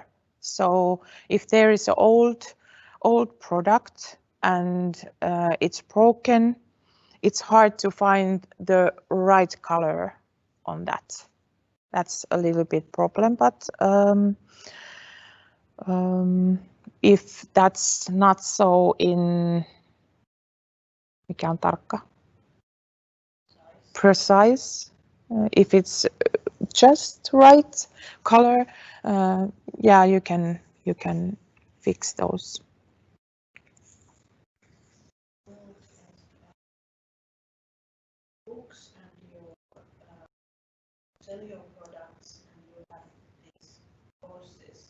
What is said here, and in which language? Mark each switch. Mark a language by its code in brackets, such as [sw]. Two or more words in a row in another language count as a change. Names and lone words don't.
[en] So if there is an old product and it's broken, it's hard to find the right color on that. That's a little bit problem, but if that's not so in [fi] mikä on tarkka? [en] Precise, if it's just right color, yeah, you can fix those. Books and you sell your products and you have these courses.